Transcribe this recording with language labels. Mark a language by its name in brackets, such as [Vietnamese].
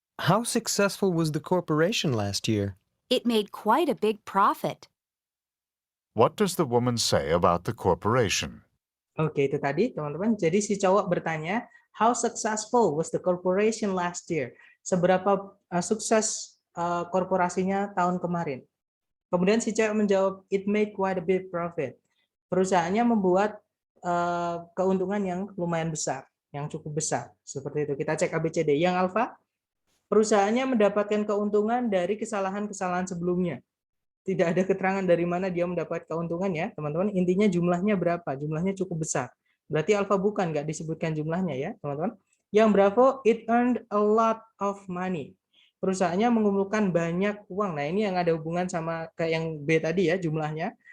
[English] How successful was the corporation last year? It made quite a big profit. What does the woman say about the corporation? [Indonesian] Oke, itu tadi, teman-teman. Jadi si cowok bertanya, [English] how successful was the corporation last year? [Indonesian] Seberapa sukses korporasinya tahun kemarin? Kemudian si cewek menjawab, [English] it made quite a big profit. [Indonesian] Perusahaannya membuat keuntungan yang lumayan besar, yang cukup besar. Seperti itu. Kita cek ABCD. Yang alfa, perusahaannya mendapatkan keuntungan dari kesalahan-kesalahan sebelumnya. Tidak ada keterangan dari mana dia mendapat keuntungan ya, teman-teman. Intinya jumlahnya berapa? Jumlahnya cukup besar. Berarti alfa bukan, nggak disebutkan jumlahnya ya, teman-teman. [English] Yang Bravo, it earned a lot of money. [Indonesian] Perusahaannya mengumpulkan banyak uang. Nah, ini yang ada hubungan sama kayak yang B tadi ya, jumlahnya.